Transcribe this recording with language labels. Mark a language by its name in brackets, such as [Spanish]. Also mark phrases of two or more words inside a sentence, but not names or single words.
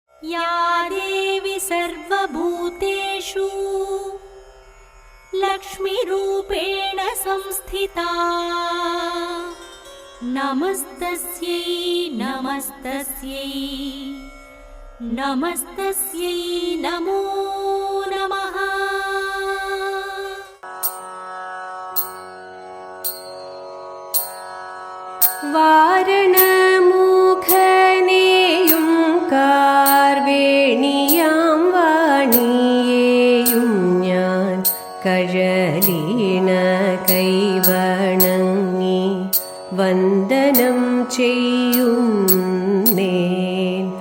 [Sanskrit] या देवी सर्वभूतेषु लक्ष्मीरूपेण संस्थिता नमस्तस्यै नमस्तस्यै नमस्तस्यै नमो नमः। [Malayalam] വാരണമുഖനെയും കാർവേണിയാം വാണിയെയും ഞാൻ കഴലീണ കൈവണങ്ങി വന്ദനം ചെയ്യുന്നേൻ.